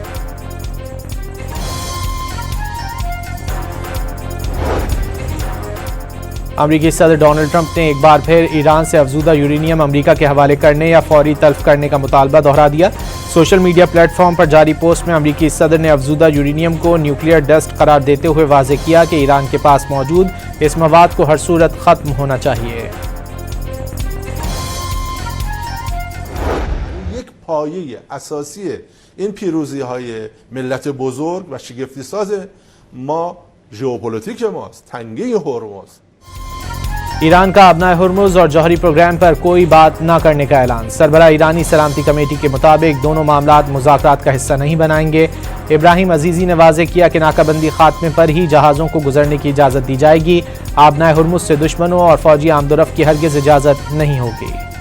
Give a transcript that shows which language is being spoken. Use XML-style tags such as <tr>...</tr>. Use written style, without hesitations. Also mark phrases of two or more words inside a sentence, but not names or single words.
<ur>امریکی صدر ڈونلڈ ٹرمپ نے ایک بار پھر ایران سے افزودہ یورینیم امریکہ کے حوالے کرنے یا فوری تلف کرنے کا مطالبہ دہرا دیا۔ سوشل میڈیا پلیٹ فارم پر جاری پوسٹ میں امریکی صدر نے افزودہ یورینیم کو نیوکلیئر ڈسٹ قرار دیتے ہوئے واضح کیا کہ ایران کے پاس موجود اس مواد کو ہر صورت ختم ہونا چاہیے۔</ur> <fa>یک پایه اساسی این پیروزی‌های ملت بزرگ و شگفتی‌ساز ما ژئوپلیتیک ماست، تنگه هرمز۔</fa> <ur>ایران کا ابنائے ہرمز اور جوہری پروگرام پر کوئی بات نہ کرنے کا اعلان۔ سربراہ ایرانی سلامتی کمیٹی کے مطابق دونوں معاملات مذاکرات کا حصہ نہیں بنائیں گے۔ ابراہیم عزیزی نے واضح کیا کہ ناکہ بندی خاتمے پر ہی جہازوں کو گزرنے کی اجازت دی جائے گی۔ ابنائے ہرمز سے دشمنوں اور فوجی آمد و رفت کی ہرگز اجازت نہیں ہوگی۔</ur>